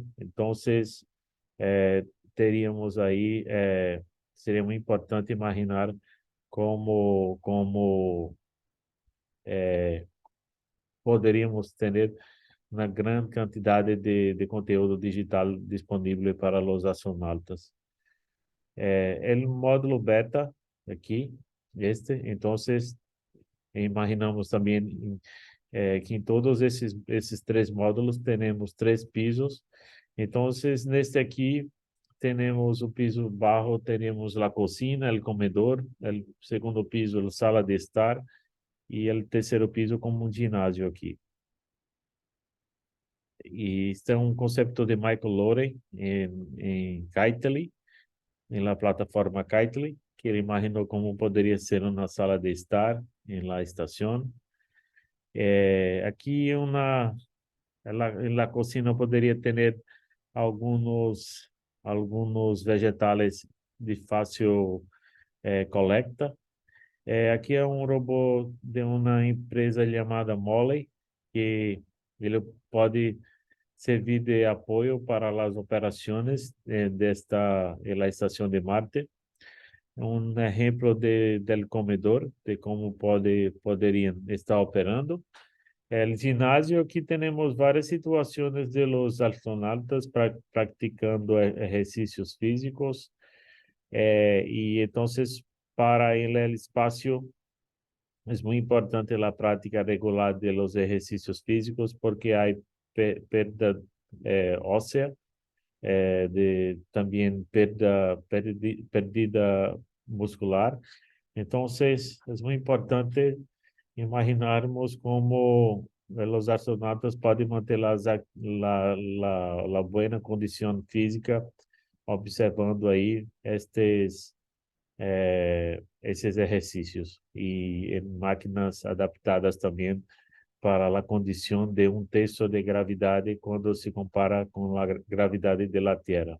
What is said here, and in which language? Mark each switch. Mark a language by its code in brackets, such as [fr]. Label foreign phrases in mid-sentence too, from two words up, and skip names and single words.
[es] Entonces, eh, teríamos ahí, sería muy importante imaginar cómo poderíamos tener una gran cantidad de conteúdo digital disponible para los astronautas. El módulo beta aquí, entonces imaginamos también que en todos esses tres módulos tenemos tres pisos. Entonces, [pt] neste aqui, [es] tenemos o piso bajo, tenemos la cocina, el comedor, el segundo piso, la sala de estar, y el terceiro piso como un [pt] ginásio aqui. E este é um conceito de Michael Lowry em Kitely, em la plataforma Kitely, que ele imaginou como poderia ser uma sala de estar em la estação. Aqui [es] en la cocina [pt] poderia ter alguns vegetais de fácil colecta. Aqui é um robô de uma empresa chamada Moley, que ele pode servir de apoio para as operações la estação de Marte. Um exemplo del comedor, de como poderiam estar operando. El ginásio, aqui temos várias situações de [es] los astronautas practicando [pt] exercícios físicos. E então, para el espaço, é muito importante a prática regular de [es] los ejercicios físicos [pt] porque há perda óssea, também perdida muscular. Então, é muito importante imaginarmos como os astronautas podem manter a boa condição física, observando aí esses exercícios e em máquinas adaptadas também para a condição de um terço de gravidade quando se compara com a gravidade da Terra.